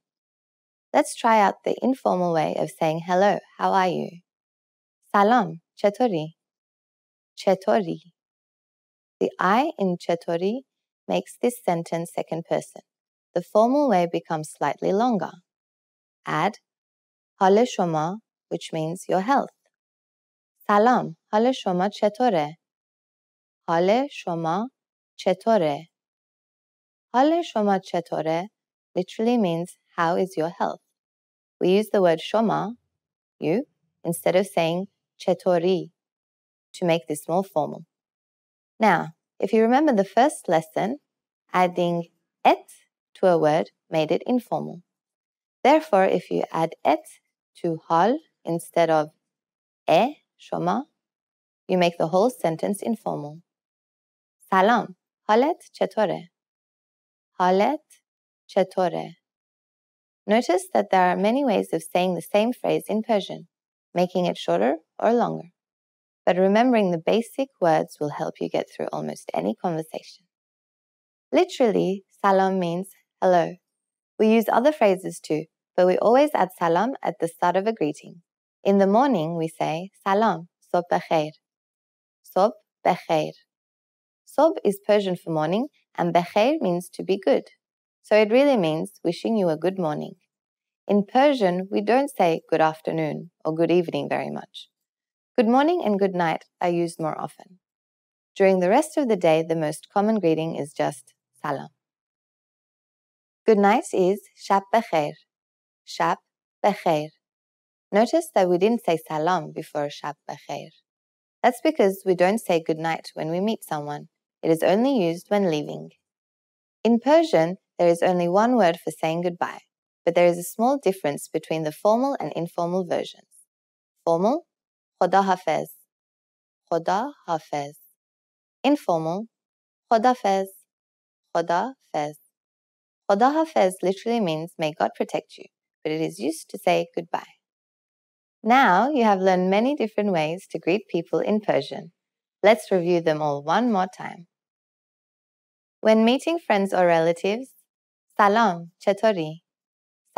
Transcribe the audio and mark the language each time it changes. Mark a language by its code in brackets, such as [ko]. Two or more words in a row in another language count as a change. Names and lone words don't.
[en] Let's try out the informal way of saying hello, how are you? [fa] سلام، چطوری. چطوری. [en] The I in chatori makes this sentence second person. The formal way becomes slightly longer. Add [fa] حال شما, [en] which means your health. [fa] سلام, حال شما چطوره? حال شما چطوره? حال شما چطوره [en] literally means how is your health. We use the word شما, you, instead of saying چطوری to make this more formal. Now, if you remember the first lesson, adding et to a word made it informal. Therefore, if you add et to hal instead of شما, you make the whole sentence informal. [fa] سلام, حالت چطوره? حالت چطوره? [en] Notice that there are many ways of saying the same phrase in Persian, making it shorter or longer. But remembering the basic words will help you get through almost any conversation. Literally, salam means hello. We use other phrases too, but we always add salam at the start of a greeting. In the morning, we say salam, [fa] صبح بخیر. صبح بخیر. [en] صبح is Persian for morning, and بخیر means to be good. So it really means wishing you a good morning. In Persian, we don't say good afternoon or good evening very much. Good morning and good night are used more often. During the rest of the day, the most common greeting is just salam. Good night is [fa] شب بخیر. شب بخیر. [en] Notice that we didn't say salam before [fa] شب بخیر. [en] That's because we don't say good night when we meet someone. It is only used when leaving. In Persian, there is only one word for saying goodbye, but there is a small difference between the formal and informal versions. Formal, [fa] خدا حافظ. خدا حافظ. Informal, خداحافظ. خداحافظ. خدا حافظ [en] literally means may God protect you, but it is used to say goodbye. Now you have learned many different ways to greet people in Persian. Let's review them all one more time. When meeting friends or relatives, salam, [fa] chatori.